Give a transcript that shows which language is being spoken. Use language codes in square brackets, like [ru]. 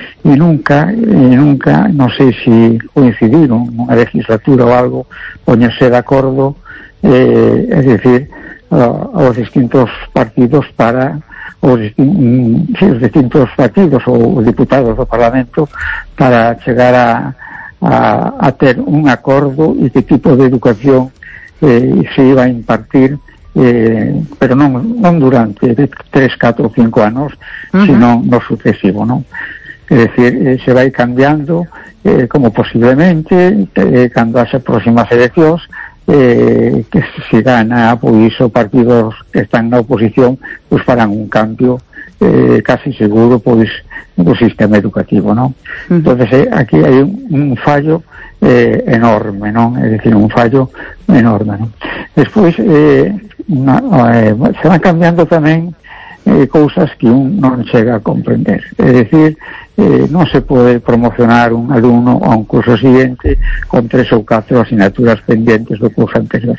[es] Y nunca, no sé si coincidieron en una legislatura o algo, ponerse de acuerdo, es decir, a los distintos partidos para los distintos partidos o diputados del Parlamento para llegar a tener un acuerdo y qué tipo de educación se iba a impartir, pero [gl] non durante 3, 4 ou 5 anos, [es] sino no sucesivo, ¿no? Es decir, [gl] se vai cambiando, como posiblemente, cando haxa próximas eleccións, que se gana, pois, os partidos que están na oposición, pois farán un cambio, casi seguro, pois, do sistema educativo, ¿no? Entonces, aquí hai un fallo enorme, ¿no? [es] Es decir, un fallo enorme, ¿no? Después, se van cambiando también cosas que uno no llega a comprender. Es decir, no se puede promocionar un alumno a un curso siguiente con 3 o 4 asignaturas pendientes del curso anterior.